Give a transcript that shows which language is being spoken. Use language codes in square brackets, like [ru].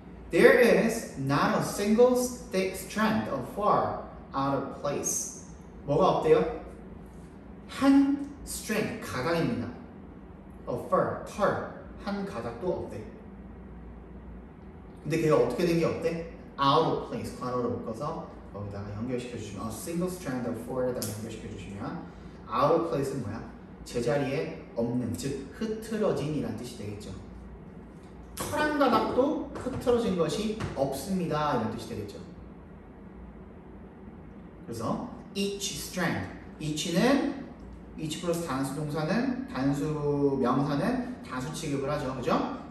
[en] There is not a single strand of fur out of place. [ko] 뭐가 없대요? 한 strand, 가각입니다. of fur, 털. 한 가닥도 없대. 근데 걔가 어떻게 된 게 없대? out of place 괄호를 묶어서 거기다가 연결시켜 주시면 [en] a single strand of four [ko] 에다가 연결시켜 주시면 out of place는 뭐야? 제자리에 없는, 즉 흐트러진이란 뜻이 되겠죠. 한 가닥도 흐트러진 것이 없습니다 이런 뜻이 되겠죠. 그래서 each strand, each 플러스 단수 동사는 단수 명사는 단수 취급을 하죠, 그죠?